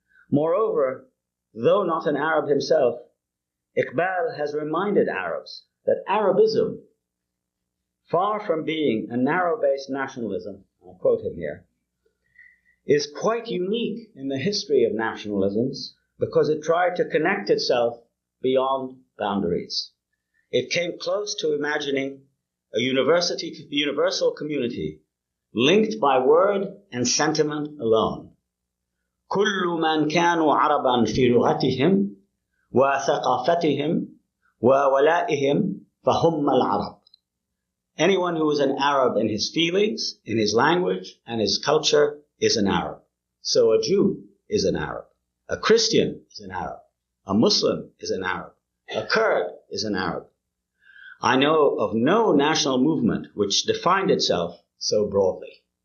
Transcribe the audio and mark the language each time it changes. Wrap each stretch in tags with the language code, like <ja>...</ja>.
<en>Moreover, though not an Arab himself, Eqbal has reminded Arabs that Arabism, far from being a narrow-based nationalism, I'll quote him here, is quite unique in the history of nationalisms because it tried to connect itself beyond boundaries. It came close to imagining a universal community linked by word and sentiment alone.</en> <ar>كل من كانوا عربا في لغتهم وثقافتهم وولائهم فهم العرب.</ar> <en>Anyone who is an Arab in his feelings, in his language, and his culture is an Arab. So a Jew is an Arab. A Christian is an Arab. A Muslim is an Arab. A Kurd is an Arab. I know of no national movement which defined itself so broadly.</en>